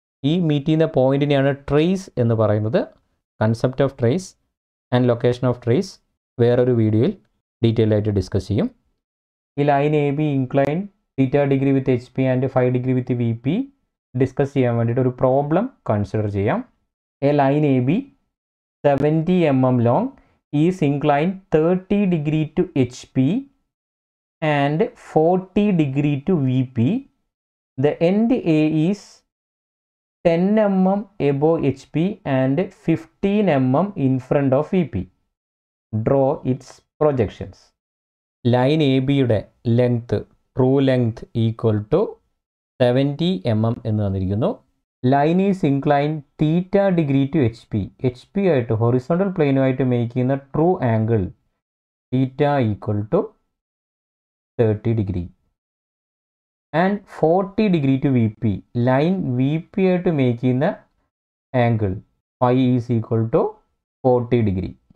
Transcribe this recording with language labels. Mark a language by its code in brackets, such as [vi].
[ml] ഈ മീറ്റ് ചെയ്യുന്ന പോയിൻറ്റിനെയാണ് ട്രേസ് എന്ന് പറയുന്നത്. Concept of trace and location of trace വേറൊരു വീഡിയോയിൽ ഡീറ്റെയിൽ ആയിട്ട് ഡിസ്കസ് ചെയ്യും. ഈ line A B incline θ degree with H P and 5 degree with V P discuss ചെയ്യാൻ വേണ്ടിയിട്ട് ഒരു പ്രോബ്ലം കൺസിഡർ ചെയ്യാം. [en] A line A B 70 mm long is inclined 30 degree to HP and 40 degree to VP. The end A is 10 mm above HP and 15 mm in front of VP. Draw its projections. Line AB യുടെ length, true length equal to 70 mm [ml] എന്ന് തന്നിരിക്കുന്നു. [en] Line is incline θ degree to H P. [ml] H P ആയിട്ട് horizontal പ്ലെയിനുമായിട്ട് make ചെയ്യുന്ന true angle θ equal to 30 degree and 40 degree to V P. Line V P ആയിട്ട് make ചെയ്യുന്ന angle φ [en] Is equal to 40 degree.